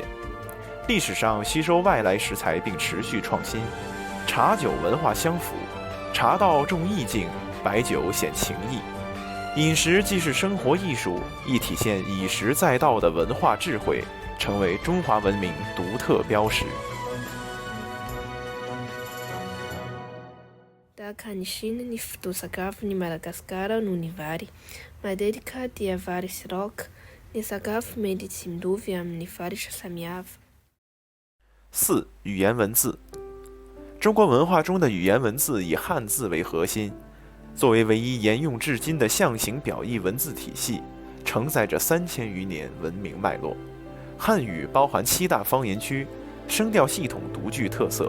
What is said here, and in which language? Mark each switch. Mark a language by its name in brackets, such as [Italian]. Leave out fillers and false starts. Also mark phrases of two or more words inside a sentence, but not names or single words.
[Chinese] 历史上吸收外来食材并持续创新，茶酒文化相符，茶道重意境，白酒显情意。饮食既是生活艺术，亦体现以食载道的文化智慧，成为中华文明独特标识。 [Malagasy] Tahaka ny Chine, ny foto-tsakafon'ny Madagasikara noho ny vary. Matetika dia vary sy laoka. Ny sakafo mety tsy mitovy amin'ny faritra samihafa. 4. [Chinese] 语言文字。中国文化中的语言文字以汉字为核心，作为唯一沿用至今的象形表意文字体系，承载着3000余年文明脉络。汉语包含7大方言区，声调系统独具特色。